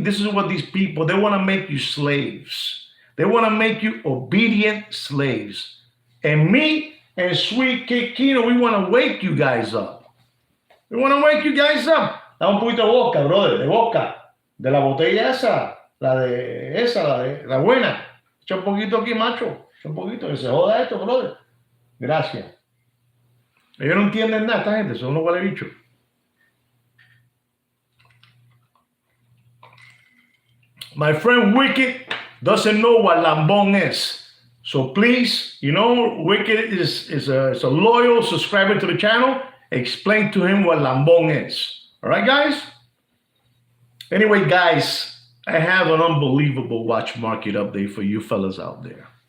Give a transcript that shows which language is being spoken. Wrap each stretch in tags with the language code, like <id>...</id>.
<en>This is what these people, they want to make you slaves. They want to make you obedient slaves. And me and Sweet Kid Kino, we want to wake you guys up. We want to wake you guys up.</en> <es>Da un poquito de boca,</es> <en>brother, de boca.</en> <es>De la botella esa, la buena. Echa un poquito aquí, macho. Echa un poquito, que se joda esto, brother. Gracias. Ellos no entienden nada, esta gente, son unos vale bichos.</es> <en>My friend Wicked doesn't know what lambón is. So please, Wicked is a loyal subscriber to the channel. Explain to him what lambón is. All right, guys? Anyway, guys, I have an unbelievable watch market update for you fellas out there.</en>